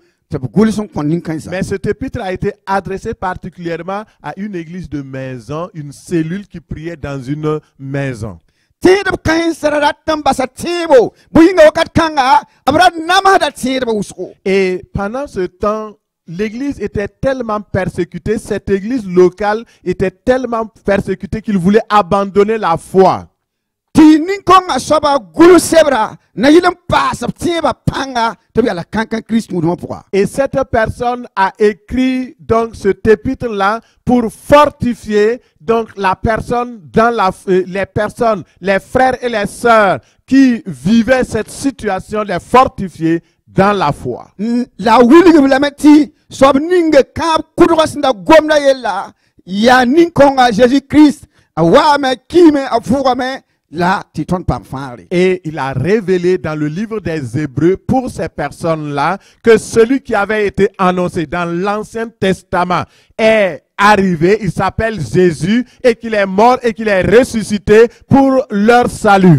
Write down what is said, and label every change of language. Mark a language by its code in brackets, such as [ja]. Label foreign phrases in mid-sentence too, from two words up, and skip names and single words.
[mos] te bu gul son kon nin kan sa. [fr] Mais cet épître a été adressé particulièrement à une église de maison, une cellule qui priait dans une maison. [mos] Tɩɩdb kan sararat tɩn basa tɩɩbo bu yĩnga wakat kãnga b ra namsda tɩɩdb wʋsgo. [fr] Et pendant ce temps, l'église était tellement persécutée, cette église locale était tellement persécutée qu'il voulait abandonner la foi. [mos] Tɩ nin-kõngã soaba gul sebra na yɩl n paasb tẽebã pãnga tɩ b yala kãn-kãn Kirist mudmã pʋga. [fr] Et cette personne a écrit donc cet épître-là pour fortifier donc la personne dans les personnes, les frères et les sœurs qui vivaient cette situation, les fortifier dans la foi. [mos] La wilgb lame tɩ soab ninge kãab kʋdg sẽn da gomda yella yaa nin-kõngã Jésus-Christ a waame kiime a vʋgame là, [fr] et il a révélé dans le livre des Hébreux pour ces personnes-là que celui qui avait été annoncé dans l'Ancien Testament est arrivé, il s'appelle Jésus, et qu'il est mort et qu'il est ressuscité pour leur salut.